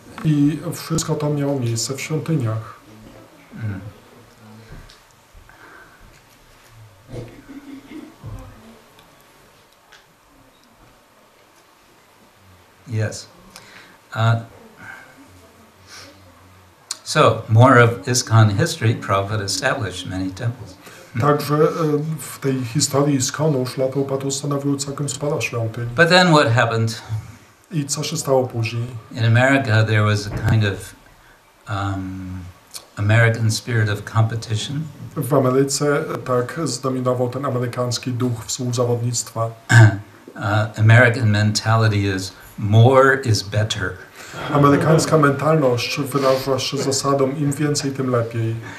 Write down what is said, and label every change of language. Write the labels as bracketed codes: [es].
[pl] I wszystko to miało miejsce w świątyniach. Mm. [en] Yes. So, more of ISKCON history, Prabhupada established many temples. [pl] Także w tej historii ISKCONu Szrila Prabhupada ustanowił całkiem sporo świątyń. [en] But then what happened? [pl] I co się stało później? [en] In America there was a kind of American spirit of competition. [pl] W Ameryce tak zdominował ten amerykański duch współzawodnictwa. [en] American mentality is more is better. [pl] Amerykańska mentalność wyraża się zasadą im więcej, tym lepiej.